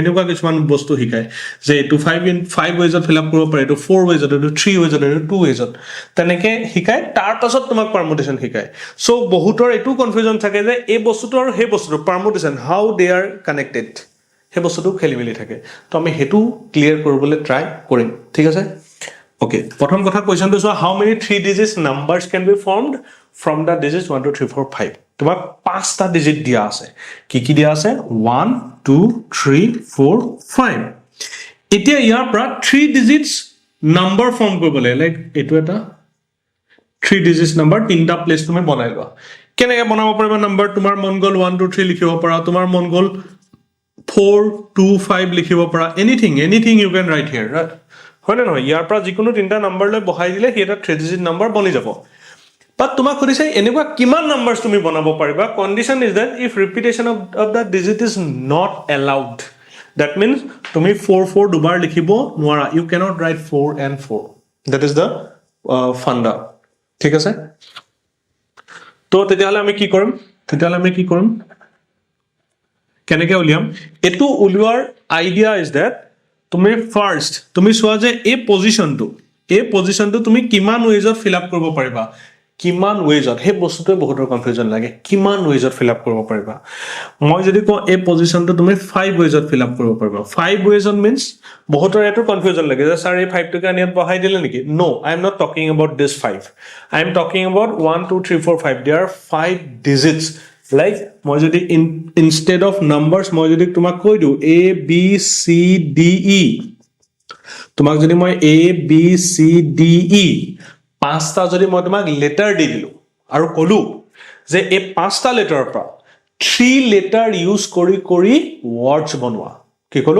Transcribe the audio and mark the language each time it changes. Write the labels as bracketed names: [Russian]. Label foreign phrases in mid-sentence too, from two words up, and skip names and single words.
[Assamese] এনেকুৱা কিছুমান বস্তু শিকায় যে এটো 5 ওয়েজত [English] fill up [Assamese] কৰিব পাৰি এটো 4 ওয়েজত এটো 3 ওয়েজত এটো 2 ওয়েজত তেনেকে শিকায় তাৰ পাছত তোমাক পাৰমুটেশন শিকায় সো বহুতৰ এটো কনফিউজন থাকে যে এই বস্তুটো আৰু সেই বস্তুটো পাৰমুটেশন [English] how they are connected [Assamese] সেই বস্তুটো খেলিমেলি থাকে তো আমি হেতু ক্লিয়াৰ কৰিবলৈ ট্ৰাই কৰিম ঠিক আছে Okay, প্ৰথম কথা কোৱেশ্চন তো [English] how many 3 digits numbers can be formed from the digits 1 2 3 4 5 [Assamese] তোমাক পাঁচটা ডিজিট দিয়া আছে কি দিয়া আছে 1 2 3 4 5 এতিয়া ইয়াৰ পৰা [English] 3 digits number form [Assamese] কৰিবলৈ লাইক এটো এটা 3 digits number তিনটা প্লেস তুমি বনাই লোৱা কেনেকৈ বনাব পাৰিবা নম্বৰ তোমাৰ মন গল 1 2 3 লিখিব পাৰা তোমাৰ মন গল 4 2 5 লিখিব পাৰা [English] anything you can write here right [Assamese] হয় নহয় ইয়াৰ পৰা যিকোনো তিনটা নম্বৰ লৈ বহাই দিলে হেটা 3 digit number বনি যাব বাট তোমাক খুদিছে এনেকুৱা কিমান নাম্বাৰস তুমি বনাব পাৰিবা [English] Condition is that if repetition of the digit is not allowed That means [Assamese] তুমি 4 4 দুবাৰ লিখিব নোৱাৰা [English] you cannot write 4 and 4 that is the funda [Assamese] ঠিক আছে তো তেতিয়াহলে আমি কি কৰিম কেনেকৈ উলিয়াম এটো উলিওৱাৰ [English] idea is that [Assamese] তুমি ফাৰ্স্ট তুমি চোৱা যে এই পজিশনটো তুমি কিমান ওয়েজত [English] fill up [Assamese] কৰিব পাৰিবা কিমান ওয়েজত হে বস্তুটো বহুত কনফিউজন লাগে কিমান ওয়েজত [English] fill up [Assamese] কৰিব পাৰিবা মই যদি কওঁ এই পজিশনটো তুমি 5 ওয়েজত [English] fill up [Assamese] কৰিব পাৰিবা 5 ওয়েজত মিন্স বহুতৰ এটো কনফিউজন লাগে যে স্যাৰ এই 5 টকা নিয়াত বহাই দিলে নেকি [English] No I am not talking about this 5 I am talking about 1 2 3 4 5 there are 5 digits like [Assamese] মই যদি [English] instead of numbers [Assamese] মই যদি তোমাক কৈ দিও a b c d e তোমাক যদি মই a b c d e পাঁচটা যদি মই তোমাক লেটাৰ দি দিলো আৰু কলো যে এই পাঁচটা লেটাৰৰ পৰা 3 [English] letter use [Assamese] কৰি ওয়াৰ্ডছ বনোৱা কি কলো